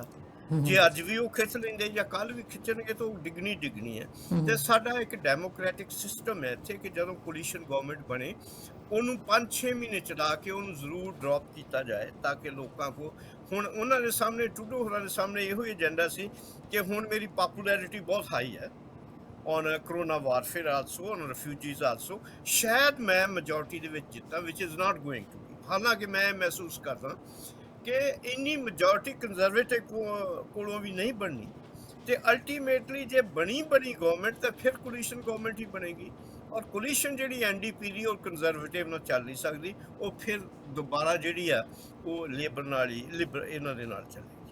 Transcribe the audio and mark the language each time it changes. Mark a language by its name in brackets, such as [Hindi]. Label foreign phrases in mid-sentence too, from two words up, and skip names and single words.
[Punjabi] ਜੇ ਅੱਜ ਵੀ ਉਹ ਖਿੱਚ ਲੈਂਦੇ ਜਾਂ ਕੱਲ ਵੀ ਖਿੱਚਣਗੇ ਤਾਂ ਉਹ ਡਿੱਗਣੀ ਹੈ। ਤੇ ਸਾਡਾ ਇੱਕ [English] democratic system [Punjabi] ਹੈ ਇੱਥੇ ਕਿ ਜਦੋਂ [English] coalition government [Punjabi] ਬਣੇ ਉਹਨੂੰ 5-6 ਮਹੀਨੇ ਚਲਾ ਕੇ ਉਹਨੂੰ ਜ਼ਰੂਰ ਡ੍ਰੌਪ ਕੀਤਾ ਜਾਏ, ਤਾਂ ਕਿ ਲੋਕਾਂ ਕੋ, ਹੁਣ ਉਹਨਾਂ ਦੇ ਸਾਹਮਣੇ, ਟਰੂਡੋ ਹੋਰਾਂ ਦੇ ਸਾਹਮਣੇ ਇਹੋ ਹੀ ਏਜੰਡਾ ਸੀ ਕਿ ਹੁਣ ਮੇਰੀ ਪਾਪੂਲੈਰਿਟੀ ਬਹੁਤ ਹਾਈ ਹੈ [English] on corona warfare also, on refugees also, [Punjabi] ਸ਼ਾਇਦ ਮੈਂ ਮੈਜੋਰਟੀ ਦੇ ਵਿੱਚ ਜਿੱਤਾਂ, [English] which is not going to be। [Punjabi] ਹਾਲਾਂਕਿ ਮੈਂ ਮਹਿਸੂਸ ਕਰਦਾ ਕਿ ਇੰਨੀ ਮੈਜੋਰਟੀ ਕੰਜ਼ਰਵੇਟਿਵ ਕੋਲੋਂ ਵੀ ਨਹੀਂ ਬਣਨੀ, ਤੇ ਅਲਟੀਮੇਟਲੀ ਜੇ ਬਣੀ ਗਵਰਨਮੈਂਟ ਤਾਂ ਫਿਰ [English] coalition government [Punjabi] ਹੀ ਬਣੇਗੀ, ਔਰ ਕੋਲੀਸ਼ਨ ਜਿਹੜੀ ਐਨਡੀਪੀ ਦੀ ਔਰ ਕੰਜ਼ਰਵੇਟਿਵ ਨਾਲ ਚੱਲ ਨਹੀਂ ਸਕਦੀ, ਉਹ ਫਿਰ ਦੁਬਾਰਾ ਜਿਹੜੀ ਆ ਉਹ ਲੇਬਰ ਨਾਲ ਹੀ ਇਹਨਾਂ ਦੇ ਨਾਲ ਚੱਲੇਗੀ।